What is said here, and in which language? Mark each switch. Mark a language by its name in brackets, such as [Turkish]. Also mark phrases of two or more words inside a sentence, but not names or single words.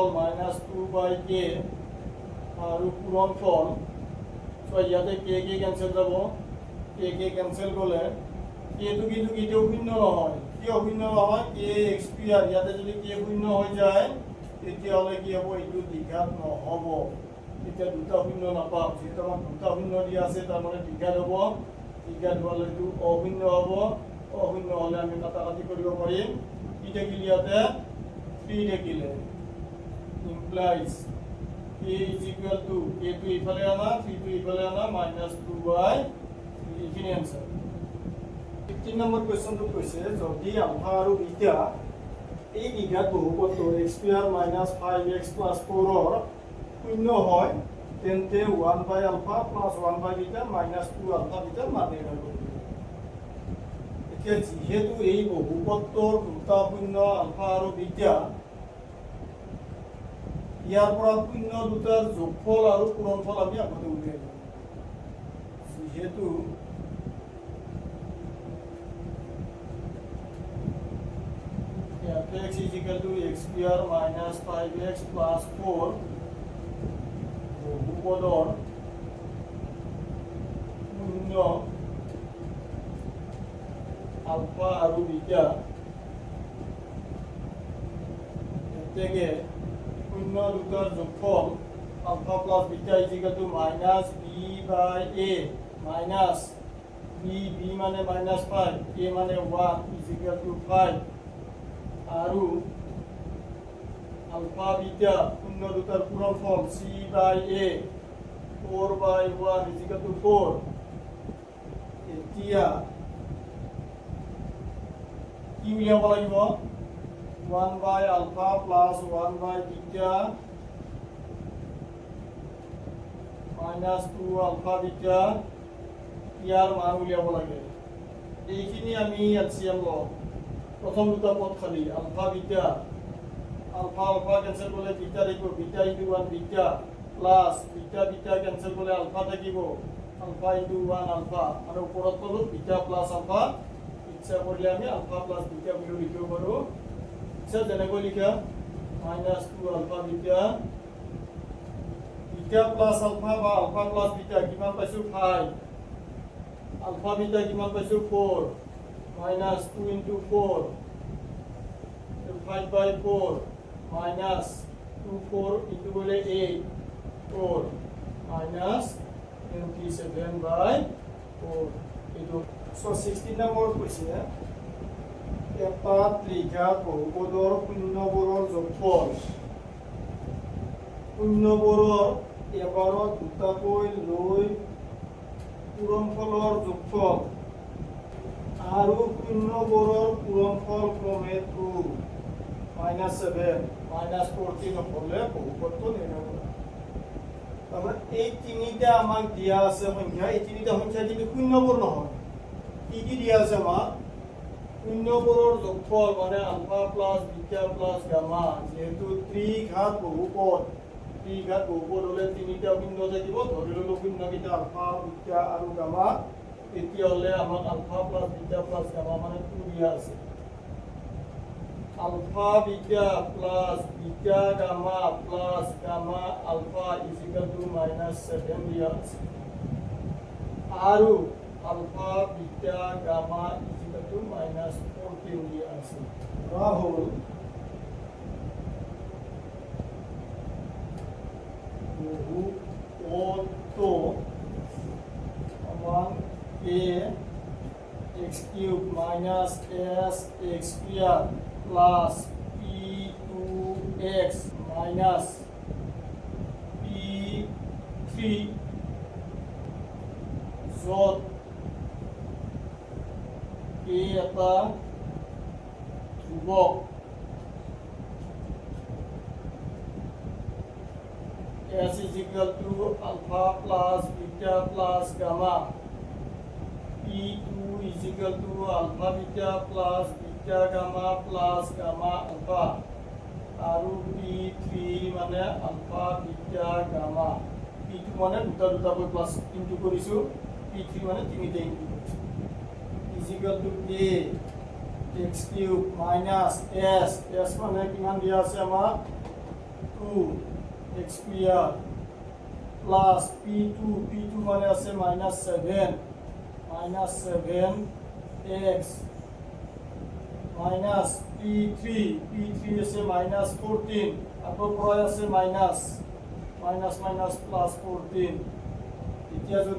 [English] -2 by k [Assamese] আৰু পূৰণফল সো ইয়াতে k ক্যান্সেল যাব k ক্যান্সেল গলে k টো কিন্তু কেতিয়াও শূন্য নহয় কিয় শূন্য নহয় [English] k x square [Assamese] ইয়াতে যদি k শূন্য হৈ যায় তেতিয়াহলে কি হ'ব এইটো দ্বিঘাত নহব এতিয়া দুটা শূন্য নাপাম যেটা মান দুটা শূন্য দি আছে তাৰ মানে দ্বিঘাত হ'ব দ্বিঘাত হলে এইটো অশূন্য হ'ব অশূন্য হলে আমি কাটাকাটি কৰিব পাৰিম কি থাকিলে ইয়াতে 3 থাকিলে [English] implies k is equal to k to [Assamese] ইফালে আনা 3 to ইফালে আনা [English] -2 by 3 [Assamese] এইখিনি आंसर 15 নম্বৰ কোৱেশ্চনটো কৈছে যদি আলফা আৰু বিটা এই দ্বিঘাত বহুপদৰ [English] x square minus 5x plus 4 [Assamese] ৰ শূন্য হয় তেন্তে [English] 1 by alpha plus 1 by beta minus 2 alpha beta [Assamese] মান নিৰ্ণয় কৰিব এতিয়া যেহেতু এই বহুপদৰ দুটা শূন্য আলফা আৰু বিটা ইয়াৰ পৰা শূন্য দুটাৰ যোগফল আৰু পূৰণফল আমি আগতে উলিয়াই লম যেহেতু [English] x is equal to x square minus 5x plus 4 [Assamese] বহুপদৰ শূন্য আলফা আৰু বিটা এতেকে শূন্য দুটাৰ যোগফল [English] alpha plus beta is equal to minus b by a minus b [Assamese] মানে -5 a মানে [English] 1 is equal to 5 [Assamese] আৰু আলফা বিটা শূন্য দুটাৰ পূৰণফল [English] c by a 4 by 1 is equal to 4 [Assamese] এতিয়া কি উলিয়াব লাগিব [English] 1 by alpha plus 1 by beta minus 2 alpha beta [Assamese] ইয়াৰ মান উলিয়াব লাগে এইখিনি আমি এলসিএম লওঁ প্ৰথম দুটা পদ খালি [English] alpha beta alpha alpha cancel [Assamese] করলে বিটা থাকিব [English] beta into 1 beta plus beta beta cancel [Assamese] করলে আলফা থাকিব [English] alpha into 1 alpha [Assamese] আৰু ওপৰত তলত [English] beta plus alpha [Assamese] ইচ্ছা কৰিলে আমি [English] alpha plus beta [Assamese] বুলি লিখিব পাৰো ইচ্ছা যেনেকৈ লিখা [English] -2 alpha beta beta plus alpha [Assamese] বা [English] alpha plus beta [Assamese] কিমান পাইছো 5 [English] alpha beta [Assamese] কিমান পাইছো 4 [English] -2 into 4 5 by 4 minus 2 4 into 8 4 minus 27 by 4 so 16 number question [Assamese] এটা ত্ৰিঘা বহুপদৰ শূন্যবোৰৰ যোগফল শূন্যবোৰৰ এবাৰত দুটাকৈ লৈ পূৰণফলৰ যোগফল আৰু শূন্যবোৰৰ পূৰণফল ক্ৰমে 2 -7 -14 হলে বহুপদটো নিৰ্ণয় কৰা তাৰমানে এই তিনিটা আমাক দিয়া আছে সংখ্যা এই তিনিটা সংখ্যা কিন্তু শূন্যবোৰ নহয় কি কি দিয়া আছে আমাক শূন্যবোৰৰ যোগফল মানে [English] alpha plus beta plus gamma [Assamese] যেহেতু ত্ৰিঘাত বহুপদ হলে তিনিটা শূন্য থাকিব ধৰি ললো শূন্যকেইটা আলফা বিটা আৰু গামা এতিয়া হলে আমাক [English] alpha plus beta plus gamma [Assamese] মানে 2 দিয়া আছে [English] alpha beta plus beta gamma plus gamma alpha is equal to -7 [Assamese] দিয়া আছে আৰু [English] alpha beta gamma is equal to -14 [Assamese] দিয়া আছে রাহুল বহুপদটো সমান [English] a x cube minus s x square plus p2x minus p3 [Assamese] যত k এটা ধ্ৰুৱক [English] s is equal to alpha plus beta plus gamma p2 is equal to alpha beta plus beta gamma plus gamma alpha [Assamese] আৰু p3 মানে [English] alpha beta gamma p2 [Assamese] মানে দুটা দুটাকৈ [English] plus into [Assamese] কৰিছো p3 মানে তিনিটা ইনটু কৰিছো [English] is equal to a x cube minus s [Assamese] মানে কিমান দিয়া আছে আমাৰ [English] 2 x square plus p2 [Assamese] মানে আছে -7 [English] x minus p3 [Assamese] আছে -14 আকৌ পৰাই আছে [English] minus plus 14 [Assamese] এতিয়া যদি